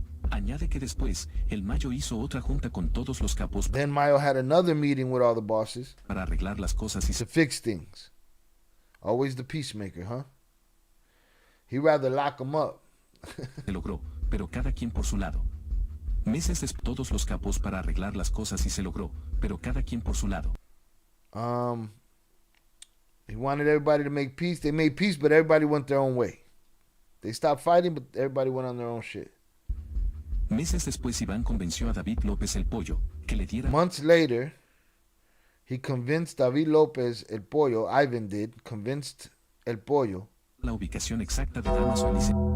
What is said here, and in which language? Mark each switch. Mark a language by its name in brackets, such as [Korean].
[Spanish] Añade que después, el Mayo hizo otra junta con todos los capos [English] Then Mayo had another meeting with all the bosses [Spanish] para arreglar las cosas y [English] to [Spanish] se [English] fix things. Always the peacemaker, huh? He rather lock them up. [Spanish] logró, pero cada quien por su lado. Meses después, todos los capos para arreglar las cosas y se logró, pero cada quien por su lado. [English] He wanted everybody to make peace. They made peace, but everybody went their own way. They stopped fighting, but everybody went on their own shit. [Spanish] Meses después Iván convenció a David López el Pollo que le diera [English] Months later, he convinced David Lopez El Pollo, Ivan did, convinced El Pollo. [Spanish] la ubicación exacta de Damaso y